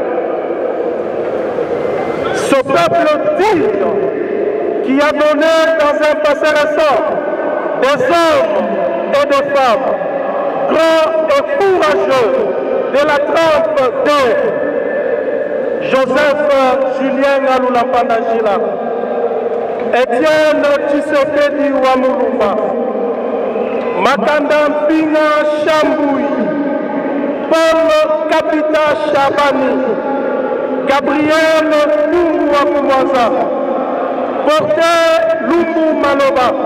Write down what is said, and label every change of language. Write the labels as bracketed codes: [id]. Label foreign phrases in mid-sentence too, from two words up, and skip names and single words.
[fr] Ce peuple digne qui a donné dans un passé récent des hommes et des femmes grands et courageux de la trempe de Joseph Julien Ngalula Pandangila, Étienne Tshisekedi Wamulumba, Makanda Mpinga Chamboui, Paul Kapita Chabani, Gabriel Lungu Wakumwaza, Porté Lumbu Maloba,